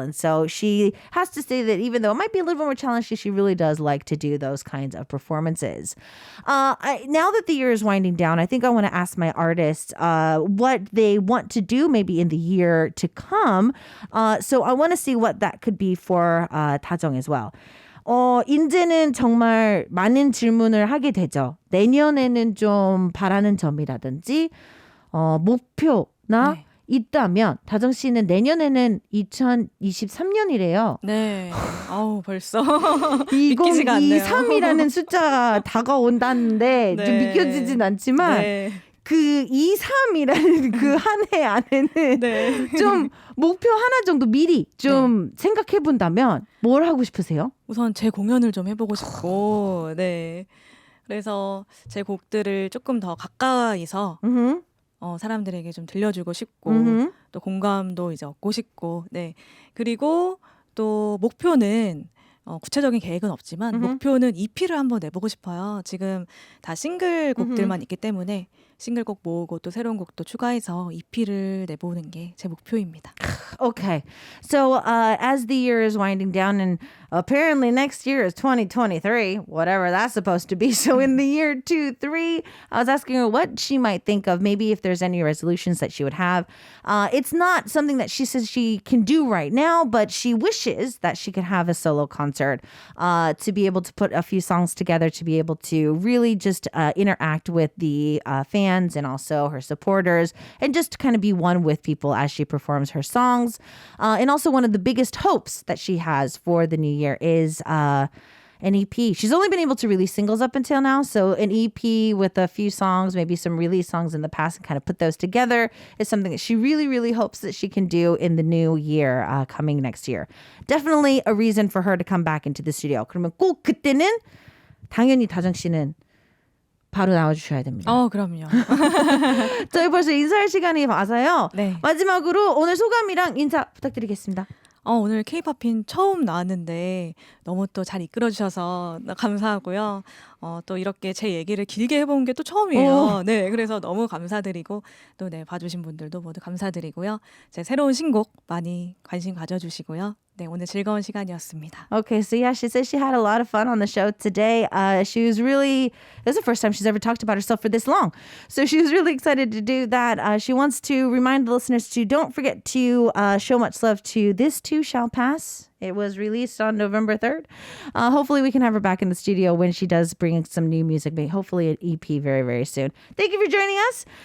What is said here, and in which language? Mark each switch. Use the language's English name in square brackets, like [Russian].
[English] And so she has to say that even though it might be a little bit more challenging, she really does like to do those kinds of performances. Now that the year is winding down, I think I want to ask my artists what they want to do maybe in the year to come. So I want to see what that could be for 다정 as well. [Korean] 이제는 정말 많은 질문을 하게 되죠. 내년에는 좀 바라는 점이라든지 목표나 네. 있다면 다정 씨는 내년에는 2023년이래요. 네. 아우 벌써 믿기지가 않네요. 2023이라는 숫자가 다가온다는데 네. 좀 믿겨지진 않지만 네. 그 23이라는 그 한 해 안에는 네. 좀 목표 하나 정도 미리 좀 생각해 본다면 뭘 하고 싶으세요? 우선 제 공연을 좀 해보고 싶고, 네. 그래서 제 곡들을 조금 더 가까이서 사람들에게 좀 들려주고 싶고, 또 공감도 이제 얻고 싶고, 네. 그리고 또 목표는 구체적인 계획은 없지만 목표는 EP를 한번 내보고 싶어요. 지금 다 싱글 곡들만 있기 때문에 싱글곡 모으고 또 새로운 곡도 추가해서 EP를 내보는 게 제 목표입니다. [English] Okay. So as the year is winding down and apparently next year is 2023, whatever that's supposed to be. So in the year 2-3, I was asking her what she might think of, maybe if there's any resolutions that she would have. It's not something that she says she can do right now, but she wishes that she could have a solo concert to be able to put a few songs together, to be able to really just interact with the fans and also her supporters and just kind of be one with people as she performs her songs. And also one of the biggest hopes that she has for the new year is an EP. She's only been able to release singles up until now. So an EP with a few songs, maybe some release songs in the past and kind of put those together is something that she really, really hopes that she can do in the new year coming next year. Definitely a reason for her to come back into the studio. [Korean] 그러면 꼭 그때는 당연히 다정 씨는 바로 나와주셔야 됩니다. 그럼요. 저희 벌써 인사할 시간이 와서요. 네. 마지막으로 오늘 소감이랑 인사 부탁드리겠습니다. 오늘 K-팝인 처음 나왔는데 너무 또 잘 이끌어주셔서 감사하고요. 또 이렇게 제 얘기를 길게 해본 게 또 처음이에요. 네, 그래서 너무 감사드리고 또 네, 봐주신 분들도 모두 감사드리고요. 제 새로운 신곡 많이 관심 가져주시고요. 네, 오늘 즐거운 시간이었습니다. [English] Okay, so yeah, she says she had a lot of fun on the show today. She was really, this is the first time she's ever talked about herself for this long. So she was really excited to do that. She wants to remind the listeners to don't forget to show much love to This Too Shall Pass. It was released on November 3rd. Hopefully we can have her back in the studio when she does bring some new music, but hopefully an EP very, very soon. Thank you for joining us.